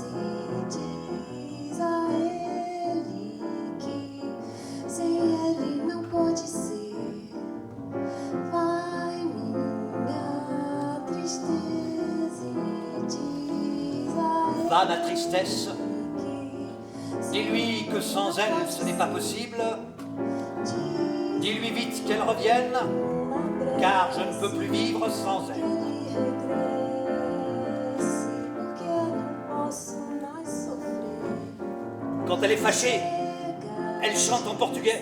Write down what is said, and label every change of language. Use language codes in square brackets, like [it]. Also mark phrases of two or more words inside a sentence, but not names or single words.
[pt] e diz a ele que sem ele não pode ser. Vai, minha tristeza, e diz a ele [fr] Va, ma tristesse, que dis-lui que sans elle, ce n'est pas possible. Dis-lui vite qu'elle revienne, car je ne peux plus vivre sans elle. Quand elle est fâchée, elle chante en portugais.